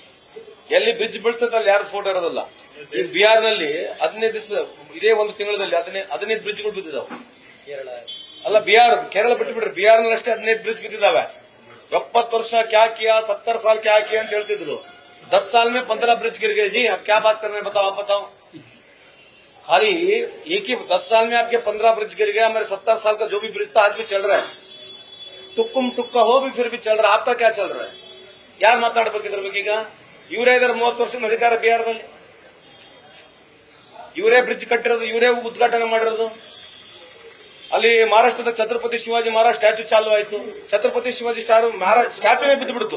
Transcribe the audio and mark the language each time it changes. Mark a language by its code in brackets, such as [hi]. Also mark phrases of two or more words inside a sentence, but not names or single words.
[kn] ಎಲ್ಲಿ ಬ್ರಿಡ್ಜ್ ಬೀಳ್ತದೆ ಅಲ್ಲಿ ಯಾರು ಫೋಟೋ ಇರೋದಿಲ್ಲ. ಈಗ ಬಿಹಾರ್ನಲ್ಲಿ 15 ದಿವಸ ಇದೇ ಒಂದು ತಿಂಗಳಲ್ಲಿ 15 ಬ್ರಿಡ್ಜ್ಗಳು ಬಿದ್ದಿದ್ದಾವೆ. ಅಲ್ಲ, ಕೇರಳ ಬಿಟ್ಟುಬಿಡ್ರಿ, ಬಿಹಾರ್ನಲ್ಲಿ ಅಷ್ಟೇ 15 ಬ್ರಿಡ್ಜ್ ಬಿದ್ದಿದ್ದಾವೆ. [hi] 70 वर्ष क्या किया, 70 साल क्या किया [kn] ಅಂತ ಹೇಳ್ತಿದ್ರು. [hi] 10 साल में 15 ब्रिज गिर गए जी, अब क्या बात कर रहे हैं? बताओ, आप बताओ. खाली एक ही 10 साल में आपके 15 ब्रिज गिर गया. हमारे 70 साल का जो भी ब्रिज था आज भी चल रहा है. टुक्कुम टुक्का हो भी फिर भी चल रहा है. आपका क्या चल रहा है? [kn] ಯಾರು ಮಾತಾಡಬೇಕು ಇದ್ರ ಬಗ್ಗೆ? ಈಗ ಇವರೇ ಇದಾರೆ 30 ವರ್ಷದ ಅಧಿಕಾರ ಬಿಹಾರದಲ್ಲಿ. ಇವರೇ ಬ್ರಿಡ್ಜ್ ಕಟ್ಟಿರೋದು, ಇವರೇ ಉದ್ಘಾಟನೆ ಮಾಡಿರೋದು. ಅಲ್ಲಿ ಮಹಾರಾಷ್ಟ್ರದ ಛತ್ರಪತಿ ಶಿವಾಜಿ ಮಹಾರಾಜ್ ಸ್ಟ್ಯಾಚ್ಯೂ ಚಾಲು ಆಯ್ತು. ಛತ್ರಪತಿ ಶಿವಾಜಿ ಸ್ಟ್ಯಾಚ್ಯೂನೇ ಬಿದ್ದು ಬಿಡ್ತು.